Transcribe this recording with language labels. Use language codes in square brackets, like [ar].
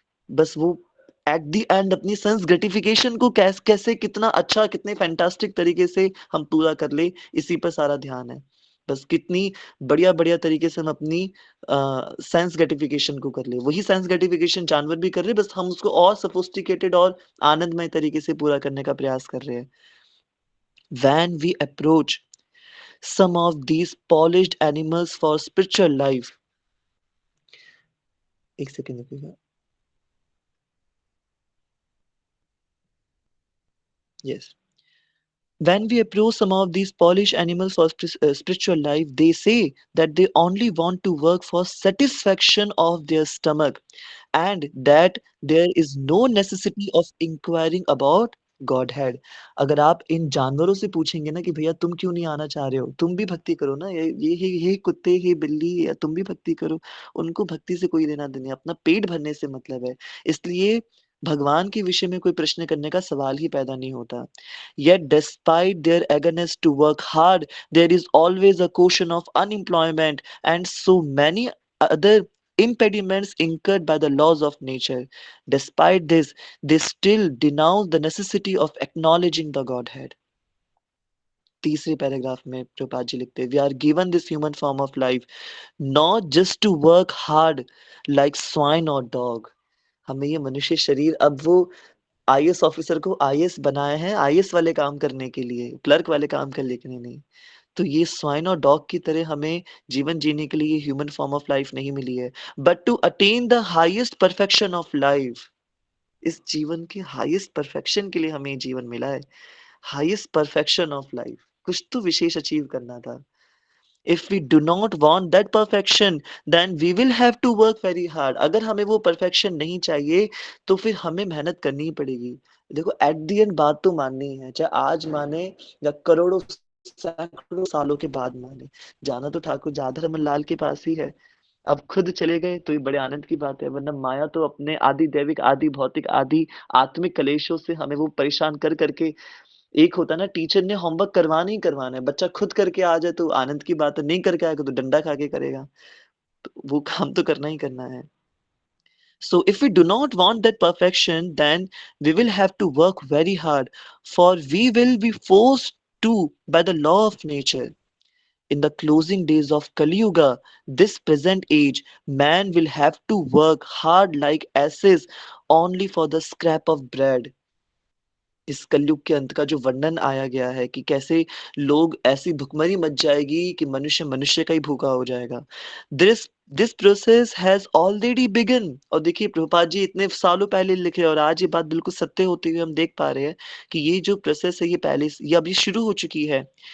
[hi] बस वो at the end अपनी सेंस ग्रेटिफिकेशन को कैसे कितना अच्छा, कितने फैंटास्टिक तरीके से हम पूरा कर ले, इसी पर सारा ध्यान है। बस कितनी बढ़िया-बढ़िया तरीके से हम अपनी सेंस ग्रेटिफिकेशन को कर ले। वही सेंस ग्रेटिफिकेशन जानवर भी कर रहे हैं, बस हम उसको और सोफिस्टिकेटेड और आनंदमय तरीके से पूरा करने का प्रयास कर रहे हैं। [en] When we approach some of these polished animals for spiritual life. [hi] एक second रुकिएगा. [en] Yes. When we approach some of these polished animals for spiritual life, they say that they only want to work for satisfaction of their stomach and that there is no necessity of inquiring about Godhead. [hi] अगर आप इन जानवरों से पूछेंगे ना कि भैया तुम क्यों नहीं आना चाह रहे हो, तुम भी भक्ति करो ना, ये कुत्ते, ये बिल्ली, या तुम भी भक्ति करो, उनको भक्ति से कोई लेना देना, अपना पेट भरने से मतलब है. इसलिए भगवान के विषय में कोई प्रश्न करने का सवाल ही पैदा नहीं होता. [en] Yet, despite their eagerness to work hard, there is always a caution of unemployment and so many other impediments incurred by the laws of nature. Despite this, they still denounce the necessity of acknowledging the Godhead. [hi] तीसरे paragraph में प्रभुपाद जी लिखते हैं, [en] We are given this human form of life not just to work hard like swine और dog. [hi] हमें ये मनुष्य शरीर अब वो आईएएस ऑफिसर को आईएएस बनाए हैं आईएएस वाले काम करने के लिए, क्लर्क वाले काम करने के लिए नहीं. तो ये स्वाइन और डॉग की तरह हमें जीवन जीने के लिए [en] human form of life [hi] नहीं मिली है, [en] But to attain the highest perfection of life. [hi] इस जीवन के हाईएस्ट परफेक्शन के लिए हमें ये जीवन मिला है. [en] highest perfection of life, [hi] कुछ तो विशेष अचीव करना था. [en] If we do not want that perfection, then we will have to work very hard. [hi] अगर हमें वो perfection नहीं चाहिए, तो फिर हमें मेहनत करनी ही पड़ेगी. देखो [en] at the end [hi] बात तो माननी है, चाहे आज माने या करोड़ों सैकड़ों सालों के बाद माने. जाना तो ठाकुर जाधव रमन लाल के पास ही है. अब खुद चले गए तो ये बड़े आनंद की बात है, वरना माया तो अपने आदि दैविक, आदि भौतिक, आदि आत्मिक कलेशों से हमें वो परेशान कर करके. एक होता है ना, टीचर ने होमवर्क करवाना ही करवाना है, बच्चा खुद करके आ जाए तो आनंद की बात है, नहीं करके आएगा तो डंडा खा के करेगा. तो वो काम तो करना ही करना है. [en] So if we do not want that perfection, then we will have to work very hard, for we will be forced to by the law of nature. In the closing days of Kali Yuga, this present age, man will have to work hard like asses only for the scrap of bread. [hi] इस कलयुग के अंत का जो वर्णन आया गया है कि कैसे लोग ऐसी भुखमरी मच जाएगी कि मनुष्य मनुष्य का ही भूखा हो जाएगा. [en] This this process has already begun. [hi] और देखिए प्रभुपाद जी इतने सालों पहले लिखे और आज ये बात बिल्कुल सत्य होती हुई हम देख पा रहे हैं कि ये जो प्रोसेस है ये पहले ये अभी शुरू हो चुकी है.